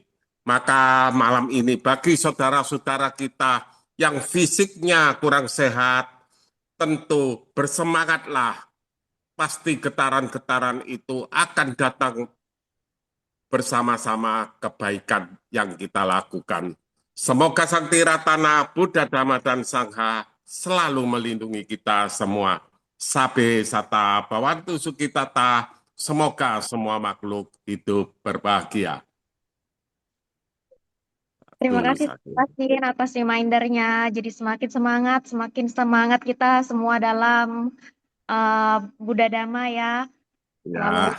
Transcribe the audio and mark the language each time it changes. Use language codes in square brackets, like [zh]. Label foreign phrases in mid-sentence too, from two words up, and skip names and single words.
[id] Maka malam ini bagi saudara-saudara kita yang fisiknya kurang sehat, tentu bersemangatlah. Pasti getaran-getaran itu akan datang bersama-sama kebaikan yang kita lakukan. Semoga Sang Tiratana, Buddha, Dhamma, dan Sangha selalu melindungi kita semua. [pi] Sabe sata bawantu sukitata, [id] semoga semua makhluk hidup berbahagia. Terima kasih Kasin atas remindernya. Jadi semakin semangat kita semua dalam Buddha Dhamma ya. Ya.